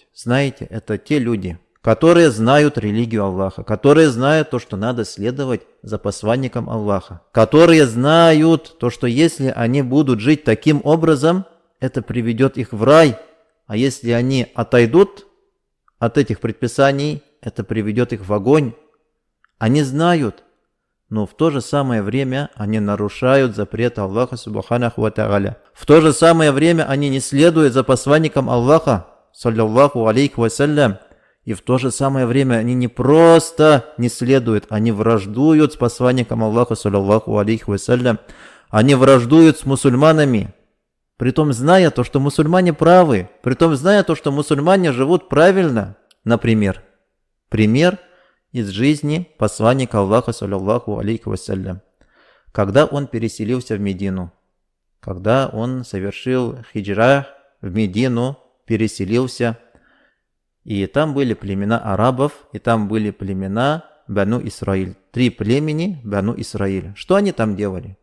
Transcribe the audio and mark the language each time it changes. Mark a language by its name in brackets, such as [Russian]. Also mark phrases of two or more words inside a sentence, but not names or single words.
[Russian] Знаете, это те люди, которые знают религию Аллаха, которые знают то, что надо следовать за посланником Аллаха, которые знают то, что если они будут жить таким образом, это приведет их в рай, а если они отойдут от этих предписаний, это приведет их в огонь. Они знают, но в то же самое время они нарушают запрет Аллаха [Arabic] سبحانه وتعالى. [Russian] В то же самое время они не следуют за посланником Аллаха, [Arabic] صلى الله عليه وسلم. [Russian] И в то же самое время они не просто не следуют, они враждуют с посланником Аллаха, [Arabic] صلى الله عليه وسلم. [Russian] Они враждуют с мусульманами. Притом зная то, что мусульмане правы, притом зная то, что мусульмане живут правильно. Например, пример из жизни посланника Аллаха, [Arabic] صلى الله عليه وسلم. [Russian] Когда он переселился в Медину, когда он совершил хиджра в Медину, переселился, и там были племена арабов, и там были племена Бану Исраиль. 3 племени Бану Исраиль. Что они там делали?